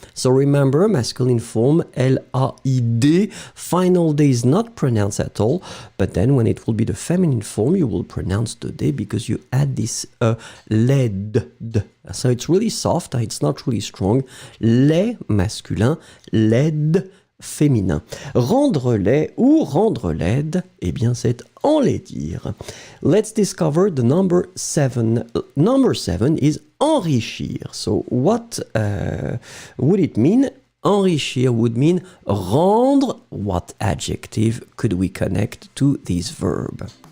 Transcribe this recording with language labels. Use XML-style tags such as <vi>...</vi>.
<en>So remember, masculine form, L-A-I-D. Final D is not pronounced at all. But then when it will be the feminine form, you will pronounce the D because you add this laid. So it's really soft, it's not really strong.</en> <fr>Laid masculin, laid féminin. Rendre laid ou rendre laide, eh bien c'est enlaidir.</fr> <en>Let's discover the number 7. Number 7 is enrichir. So what would it mean? Enrichir would mean rendre. What adjective could we connect to this verb?</en>